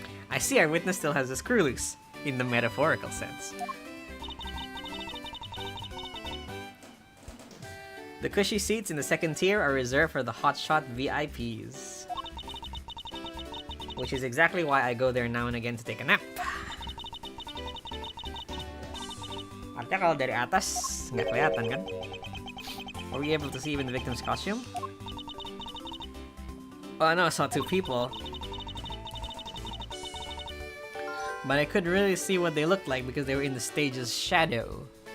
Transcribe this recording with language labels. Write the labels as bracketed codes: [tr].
[en] I see our witness still has a screw loose, in the metaphorical sense. The cushy seats in the second tier are reserved for the hotshot VIPs. Which is exactly why I go there now and again to take a nap. [id] Artinya kalau dari atas nggak kelihatan kan? [en] Were we able to see even the victim's costume? Oh no, I saw two people. But I couldn't really see what they looked like because they were in the stage's shadow.